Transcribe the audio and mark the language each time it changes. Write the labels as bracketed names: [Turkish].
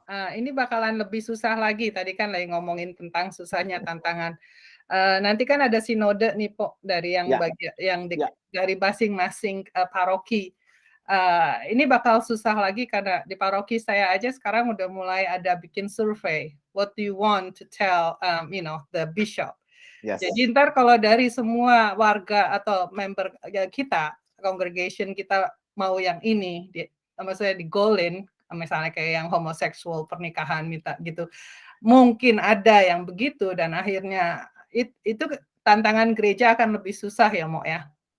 [Indonesian] Ini bakalan lebih susah lagi. Tadi kan lagi ngomongin tentang susahnya tantangan. Nanti kan ada sinode nih, Po, dari yang dari masing-masing paroki. Ini bakal susah lagi karena di paroki saya aja sekarang udah mulai ada bikin survei. [English] What do you want to tell, the bishop? Yes. [Indonesian] Jadi ntar kalau dari semua warga atau member kita, congregation kita mau yang ini, maksudnya digolin, misalnya kayak yang homoseksual pernikahan minta gitu, mungkin ada yang begitu dan akhirnya itu tantangan gereja akan lebih susah ya Mo ya.